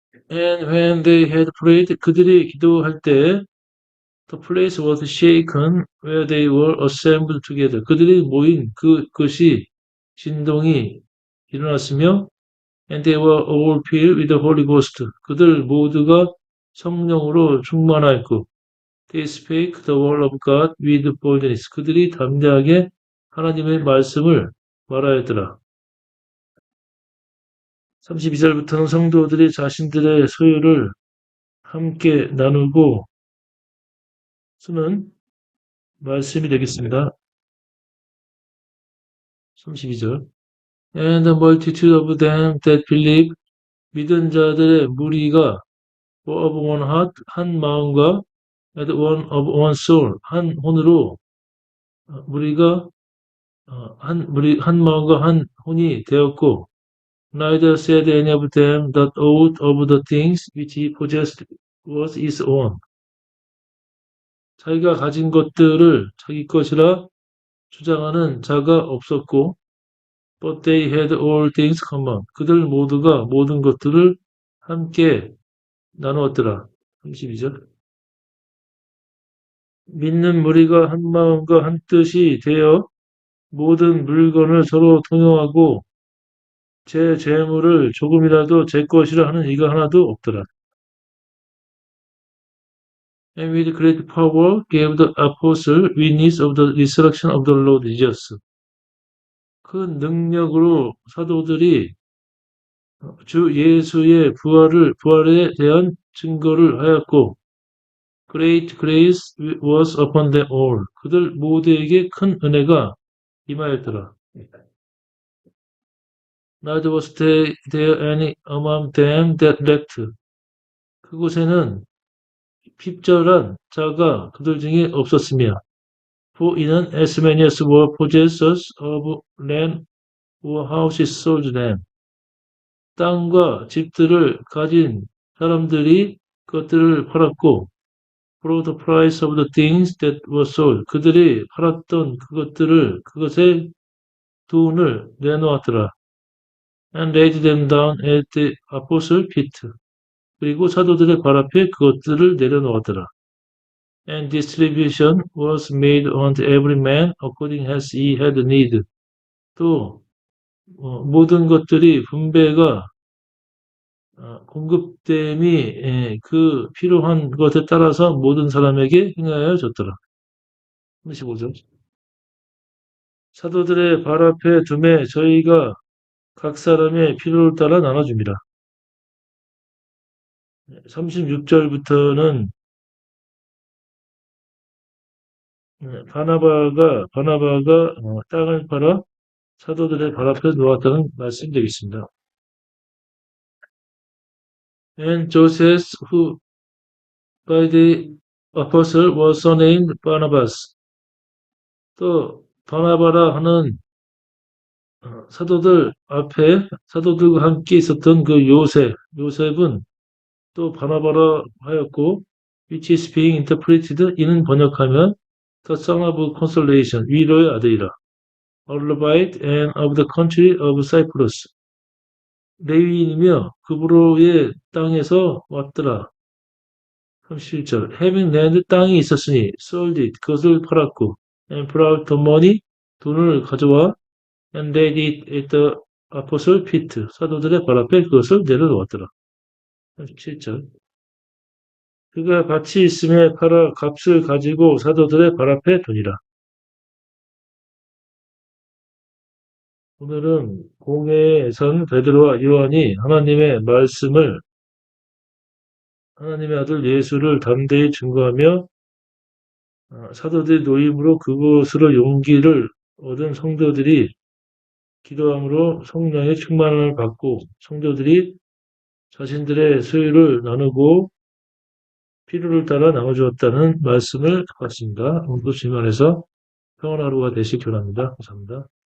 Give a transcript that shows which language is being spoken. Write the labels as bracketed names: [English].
[English] And when they had prayed, [Korean] 그들이 기도할 때 [English] the place was shaken where they were assembled together. [Korean] 그들이 모인 그것이 진동이 일어났으며 [English] and they were all filled with the Holy Ghost. [Korean] 그들 모두가 성령으로 충만하였고 [English] they spake the word of God with boldness. [Korean] 그들이 담대하게 하나님의 말씀을 말하였더라. 32절부터는 성도들이 자신들의 소유를 함께 나누고 쓰는 말씀이 되겠습니다. 32절. [English] And the multitude of them that believe, [Korean] 믿은 자들의 무리가 [English] were of one heart, [Korean] 한 마음과 [English] and one of one soul, [Korean] 한 혼으로 무리가 한 마음과 한 혼이 되었고 [English] neither said any of them that aught of the things which he possessed was his own. [Korean] 자기가 가진 것들을 자기 것이라 주장하는 자가 없었고 [English] but they had all things common. [Korean] 그들 모두가 모든 것들을 함께 나누었더라. 32절. 믿는 무리가 한 마음과 한 뜻이 되어 모든 물건을 서로 통용하고 제 재물을 조금이라도 제 것이라 하는 이가 하나도 없더라. [English] And with great power gave the apostle witness of the resurrection of the Lord Jesus. [Korean] 그 능력으로 사도들이 주 예수의 부활에 대한 증거를 하였고, [English] Great grace was upon them all. [Korean] 그들 모두에게 큰 은혜가 임하였더라. [English] Neither was there any among them that lacked. [Korean] 그곳에는 핍절한 자가 그들 중에 없었으며, [English] For 이는 as many as were possessors of land or houses sold them. [Korean] 땅과 집들을 가진 사람들이 그것들을 팔았고, [English] for the price of the things that were sold. [Korean] 그들이 팔았던 그것의 돈을 내놓았더라. [English] And laid them down at the apostle feet. [Korean] 그리고 사도들의 발 앞에 그것들을 내려놓았더라. [English] And distribution was made unto every man according as he had need. [Korean] 또 모든 것들이 분배가 공급됨이 그 필요한 것에 따라서 모든 사람에게 행하여 줬더라. 35절. 사도들의 발 앞에 둠에 저희가 각 사람의 필요를 따라 나눠줍니다. 36절부터는 바나바가 땅을 팔아 사도들의 발 앞에 놓았다는 말씀이 되겠습니다. [English] And Joseph, who by the apostle was surnamed Barnabas. [Korean] 또 바나바라 하는 사도들과 함께 있었던 그 요셉은 또 바나바라 하였고, [English] which is being interpreted, [Korean] 이는 번역하면 [English] the son of consolation, [Korean] 위로의 아들이라. [English] A Levite and of the country of Cyprus. [Korean] 레위인이며 그브로의 땅에서 왔더라. 37절. [English] Having land, [Korean] 땅이 있었으니 [English] sold it, [Korean] 그것을 팔았고, [English] and brought the money, [Korean] 돈을 가져와, [English] and laid it at the apostle feet, [Korean] 사도들의 발 앞에 그것을 내려놓았더라. 37절. 그가 밭이 있음에 팔아 값을 가지고 사도들의 발 앞에 두니라. 오늘은 공회에 선 베드로와 요한이 하나님의 말씀을, 하나님의 아들 예수를 담대히 증거하며 사도들의 노임으로 그것으로 용기를 얻은 성도들이 기도함으로 성령의 충만을 받고 성도들이 자신들의 소유를 나누고 필요를 따라 나눠주었다는 말씀을 받습니다. 오늘도 주님 안에서 평안한 하루가 되시기 바랍니다. 감사합니다.